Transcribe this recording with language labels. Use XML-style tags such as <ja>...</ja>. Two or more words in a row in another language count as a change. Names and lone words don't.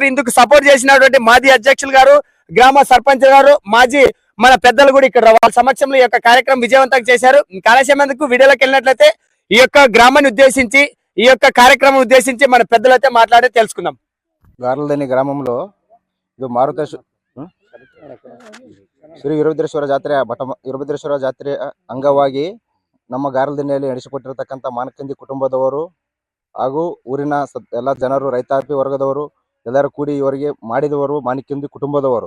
<te>ఇందుకు సపోర్ట్ చేసినటువంటి మాజీ అధ్యక్షులు గారు, గ్రామ సర్పంచ్ గారు, మాజీ మన పెద్దలు కూడా ఇక్కడ వాళ్ళ సమక్షంలో ఈ యొక్క కార్యక్రమం విజయవంతంగా చేశారు. కాలక్షేమందుకు వీడియోలోకి వెళ్ళినట్లయితే ఈ యొక్క గ్రామాన్ని ఉద్దేశించి, ఈ యొక్క కార్యక్రమం ఉద్దేశించి మన పెద్దలైతే మాట్లాడి తెలుసుకుందాం. గార్లదని గ్రామంలో</te> <kn>ಇದು ಮಾರುತ ಶ್ರೀ ವೀರಭದ್ರೇಶ್ವರ ಜಾತ್ರೆ ಅಂಗವಾಗಿ ನಮ್ಮ ಗಾರ್ಲದಿನ್ನೆಯಲ್ಲಿ ನಡೆಸಿಕೊಟ್ಟಿರತಕ್ಕಂಥ ಮಾನಕಂದಿ ಕುಟುಂಬದವರು ಹಾಗೂ ಊರಿನ ಎಲ್ಲ ಜನರು, ರೈತಾಪಿ ವರ್ಗದವರು ಎಲ್ಲರೂ ಕೂಡಿ ಇವರಿಗೆ ಮಾಡಿದವರು ಮಾನಕಂದಿ ಕುಟುಂಬದವರು.</kn>